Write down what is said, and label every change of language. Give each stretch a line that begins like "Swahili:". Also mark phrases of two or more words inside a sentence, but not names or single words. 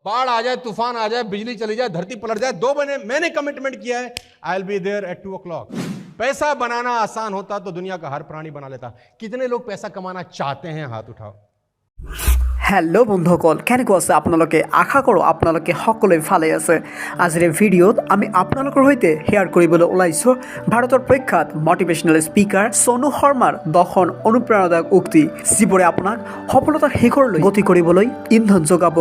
Hindi: बाढ़ आ जाए, तूफान आ जाए, बिजली चली जाए, धरती पलट जाए, 2 महीने मैंने कमिटमेंट किया है,
English: I will be there at 2 o'clock.
Hindi: पैसा बनाना आसान होता तो दुनिया का हर प्राणी बना लेता। कितने लोग पैसा कमाना चाहते हैं, हाथ उठाओ।
Assamese: हेलो बंधुসকল, কেনেকৈ আছে আপোনালোকে? আশা কৰোঁ আপোনালোকে সকলোৱে ভালে আছে। আজিৰ এই ভিডিঅ'ত আমি আপোনালোকৰ সৈতে শ্বেয়াৰ কৰিবলৈ ওলাইছোঁ ভাৰতৰ প্ৰখ্যাত মটিভেশ্যনেল স্পিকাৰ সোনু শৰ্মাৰ 10খন অনুপ্ৰেৰণাদায়ক উক্তি, যিবোৰে আপোনাক সফলতাৰ শিখৰলৈ গতি কৰিবলৈ ইন্ধন যোগাব।